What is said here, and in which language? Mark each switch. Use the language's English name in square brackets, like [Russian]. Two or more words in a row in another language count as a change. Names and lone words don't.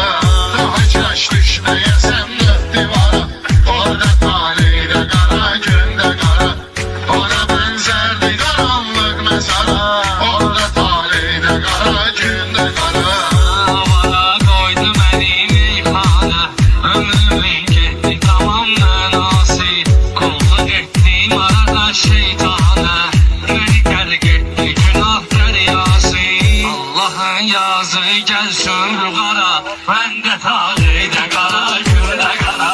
[Turkish] Daha kaş düşmeyesen dört divara, orada taleyde kara, günde kara. Ona benzerdi karanlık mezara, orada taleyde kara, günde kara. Havana koydu beni meyhane, [Azerbaijani] ömrümün getdi tamam mənası. [Turkish] Kulluk etdim arada şeytana, beni qərq etdi günah dəryası. [Azerbaijani] Allah'ın yazı gəlsin qara, məndə taleydə qara, gündə qara.